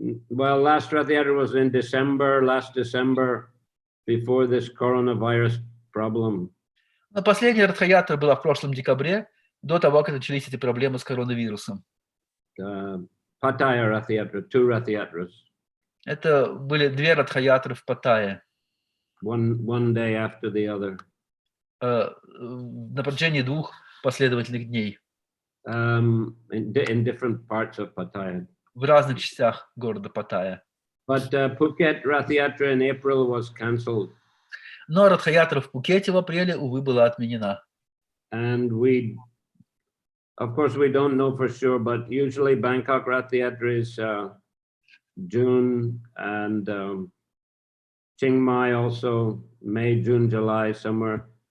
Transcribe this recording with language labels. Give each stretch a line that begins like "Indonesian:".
English: Well, last Rath Yatra was in last December, before this coronavirus problem.
Russian: Последняя радхаятра была в прошлом декабре, до того, как начались эти проблемы с коронавирусом.
English: Pattaya Rath Yatra, 2 Rath Yatras.
Russian: Это были 2 радхаятры в Паттайе.
English: One day after the other.
Russian: На протяжении 2 последовательных дней.
English: In different parts of Pattaya.
Russian: В разных частях города Паттайя.
English: But Phuket Rath Yatra in April was cancelled.
Russian: Но радхаятра в Пхукете в апреле, увы, была отменена.
English: And of course, we don't know for sure, but usually Bangkok Rath Yatra is June, and Chiang Mai also May, June, July, somewhere.